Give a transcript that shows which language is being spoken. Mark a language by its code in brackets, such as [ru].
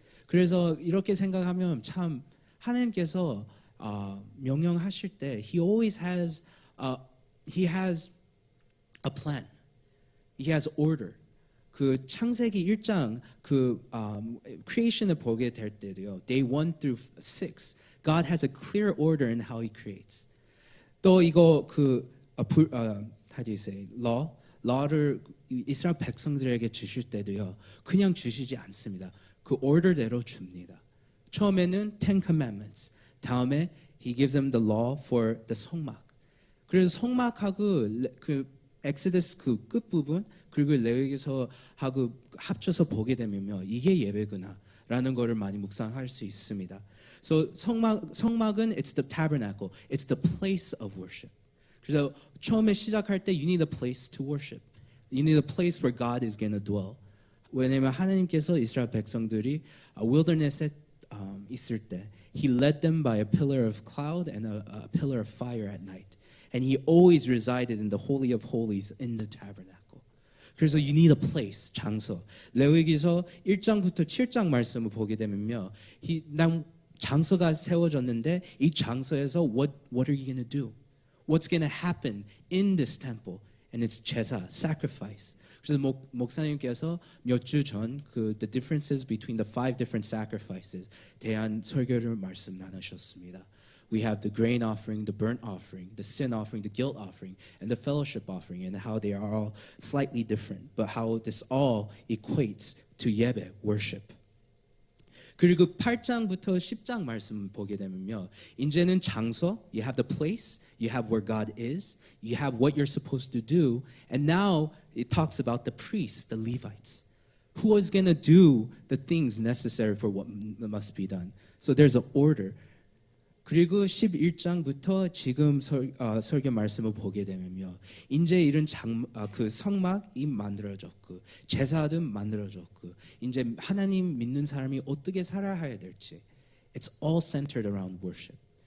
[ko] 그래서 이렇게 생각하면 참 하나님께서 명령하실 때 [en] He always has He has a plan. He has order. [ko] 그 창세기 1장 그 creation을 보게 될 때도요. [en] Day 1 through 6, God has a clear order in how He creates. [ko] 또 이거 [en] how do you say [ko] law를 이스라엘 백성들에게 주실 때도요, 그냥 주시지 않습니다. 그 order대로 줍니다. 처음에는 [en] Ten Commandments, [ko] 다음에 [en] He gives them the law for the 성막. [ko] 그래서 성막하고 그 엑소더스 그 끝부분 그리고 레위기서하고 합쳐서 보게 되면요, 이게 예배구나라는 거를 많이 묵상할 수 있습니다. [en] So 성막은 it's the tabernacle, it's the place of worship. [ko] 그래서 처음에 시작할 때 [en] you need a place to worship. You need a place where God is going to dwell. [ko] 왜냐하면 하나님께서 이스라엘 백성들이 wilderness에 있을 때 [en] He led them by a pillar of cloud and a pillar of fire at night. and he always resided in the holy of holies in the tabernacle. 그래서 you need a place, 장소. [ko] 레위기서 1장부터 7장 말씀을 보게 되면요, 장소가 세워졌는데 이 장소에서 [en] what are you going to do? What's going to happen in this temple? And it's 제사, sacrifice. [ko] 그래서 목사님께서 몇 주 전 [en] the differences between the 5 different sacrifices [ko] 대한 설교를 말씀 나누셨습니다. [en] We have the grain offering, the burnt offering, the sin offering, the guilt offering, and the fellowship offering, and how they are all slightly different, but how this all equates to 예배, worship. [ko] 그리고 8장부터 10장 말씀 보게 되면요, 이제는 장소, [en] you have the place, you have where God is, you have what you're supposed to do, and now it talks about the priests, the Levites, who is going to do the things necessary for what must be done. So there's an order. [ko] 그리고 11장부터 지금 설교 말씀을 보게 되면요, 이제 이런 그 성막이 만들어졌고 제사도 만들어졌고 이제 하나님 믿는 사람이 어떻게 살아야 될지, [en] it's all centered around worship.